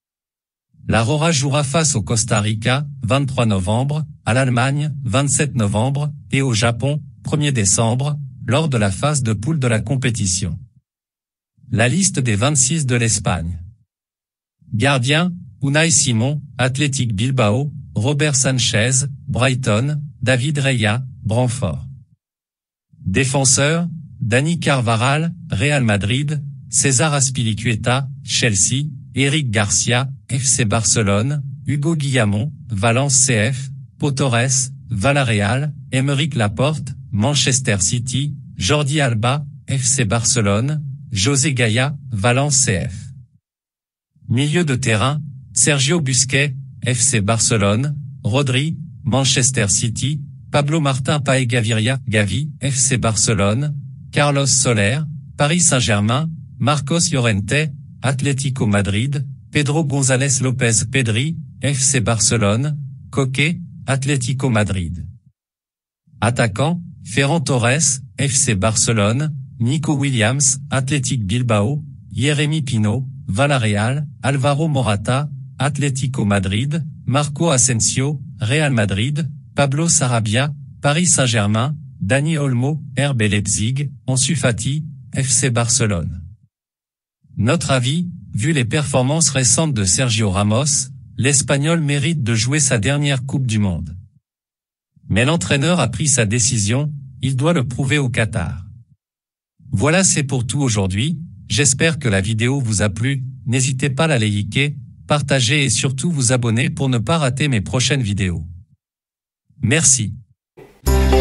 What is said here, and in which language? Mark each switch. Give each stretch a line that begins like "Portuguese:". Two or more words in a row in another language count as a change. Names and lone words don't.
French: La Roja jouera face au Costa Rica, 23 novembre, à l'Allemagne, 27 novembre, et au Japon, 1er décembre, lors de la phase de poule de la compétition. La liste des 26 de l'Espagne. Gardien, Unai Simon, Athletic Bilbao, Robert Sanchez, Brighton, David Raya, Brentford. Défenseur, Dani Carvajal, Real Madrid, César Azpilicueta, Chelsea, Eric Garcia, FC Barcelone, Hugo Guillamon, Valence CF, Pau Torres, Villarreal, Aymeric Laporte, Manchester City, Jordi Alba, FC Barcelone, José Gaya, Valence CF. Milieu de terrain, Sergio Busquets, FC Barcelone, Rodri, Manchester City, Pablo Martín Paez Gaviria, Gavi, FC Barcelone, Carlos Soler, Paris Saint-Germain, Marcos Llorente, Atlético Madrid, Pedro González López Pedri, FC Barcelone, Coque, Atlético Madrid. Attaquant, Ferran Torres, FC Barcelone, Nico Williams, Athletic Bilbao, Jérémy Pino, Villarreal, Alvaro Morata, Atlético Madrid, Marco Asensio, Real Madrid, Pablo Sarabia, Paris Saint-Germain, Dani Olmo, RB Leipzig, Ansu Fati, FC Barcelone. Notre avis, vu les performances récentes de Sergio Ramos, l'Espagnol mérite de jouer sa dernière Coupe du Monde. Mais l'entraîneur a pris sa décision, il doit le prouver au Qatar. Voilà, c'est pour tout aujourd'hui, j'espère que la vidéo vous a plu, n'hésitez pas à la liker, partager et surtout vous abonner pour ne pas rater mes prochaines vidéos.